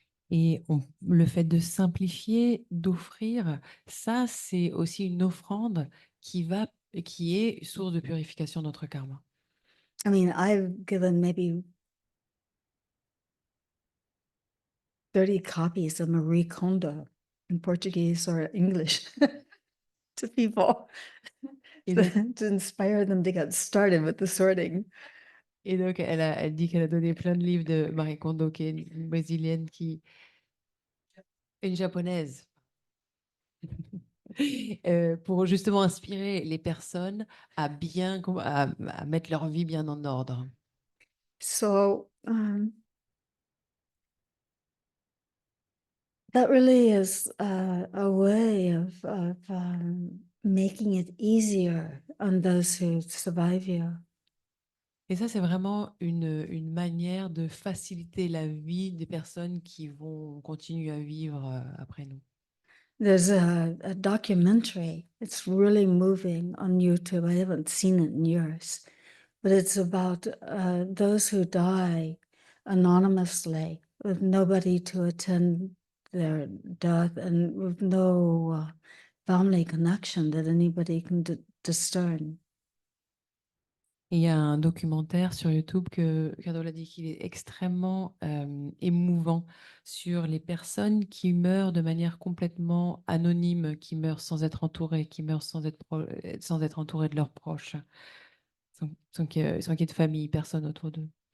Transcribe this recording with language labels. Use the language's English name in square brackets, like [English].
[French] Et le fait de simplifier, d'offrir, ça, c'est aussi une offrande qui est source de purification de notre karma. [English] I mean, I've given maybe 30 copies of Marie Kondo in Portuguese or English to people [French] Et donc, [English] to inspire them to get started with the sorting. [French] elle dit qu'elle a donné plein de livres de Marie Kondo, qui est une brésilienne une japonaise, pour justement inspirer les personnes à mettre leur vie bien en ordre. [English] So that really is a way of making it easier on those who survive you. [French] Et ça, c'est vraiment une manière de faciliter la vie des personnes qui vont continuer à vivre après nous. [English] There's a documentary. It's really moving on YouTube. I haven't seen it in years, but it's about those who die anonymously with nobody to attend their death and with no family connection that anybody can discern. [French] Et il y a un documentaire sur YouTube que Kadola dit qu'il est extrêmement émouvant sur les personnes qui meurent de manière complètement anonyme, qui meurent sans être entourées, qui meurent sans être entourées de leurs proches, sans qu'il y ait de famille, personne autour d'eux.